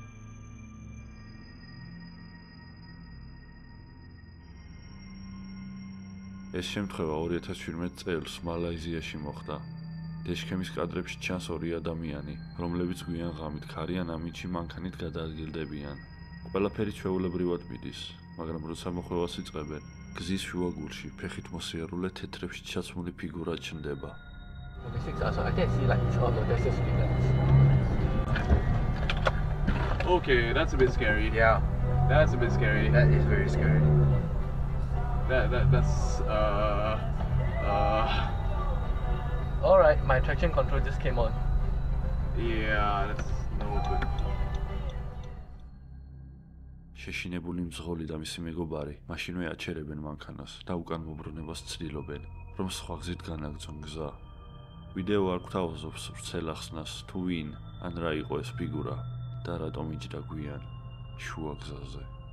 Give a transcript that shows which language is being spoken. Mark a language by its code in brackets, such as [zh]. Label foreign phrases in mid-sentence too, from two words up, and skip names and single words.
[ka] ეს შემთხვევა 2017 წელს მალაიზიაში მოხდა. დეშქემის კადრებში ჩანს ორი ადამიანი, რომლებიც გვიან ღამით ქარიან ამინდში მანქანით გადაადგილდებიან. ყველაფერი ჩვეულებრივად მიდის, მაგრამ როცა მოხვევას იწყებენ, გზის შუაგულში ფეხით მოსიარულე თეთრებში ჩაცმული ფიგურა ჩნდება. [en] Okay, that's a bit scary. Yeah. That's a bit scary. That is very scary. That's All right, my traction control just came on. yeah, that's no good. [ka] შეშინებული მძღოლი და მისი მეგობარი მაშინვე აჩერებენ მანქანას და უკან მობრუნებას ცდილობენ, რომ სხვა გზით განაგრძონ გზა. ვიდეო არ გვთავაზობს ვრცელ ახსნას თუ ვინ ან რა იყო ეს ფიგურა და რატომ იჯდა გვიან შუა გზაზე.